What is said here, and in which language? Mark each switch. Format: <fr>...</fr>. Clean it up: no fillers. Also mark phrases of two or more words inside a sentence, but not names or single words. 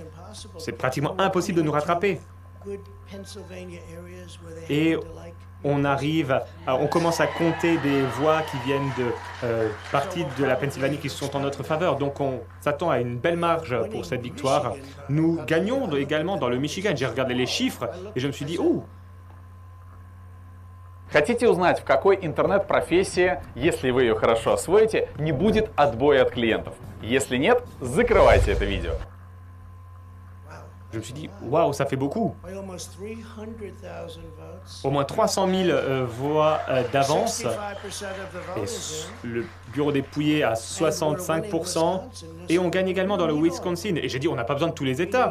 <fr>C'est pratiquement impossible de nous rattraper. Et on commence à compter des voix qui viennent de parties de la Pennsylvanie qui sont en notre faveur. Donc on s'attend à une belle marge pour cette victoire. Nous gagnons également dans le Michigan. J'ai regardé les chiffres et je me suis dit, oh!</fr> <ru>Хотите узнать, в какой интернет-профессии, если вы ее хорошо освоите, не будет отбоя от клиентов? Если нет, закрывайте это видео.</ru> <fr>Je me suis dit, waouh, ça fait beaucoup. Au moins 300 000 voix d'avance. Et le bureau dépouillé à 65%. Et on gagne également dans le Wisconsin. Et j'ai dit, on n'a pas besoin de tous les États.</fr>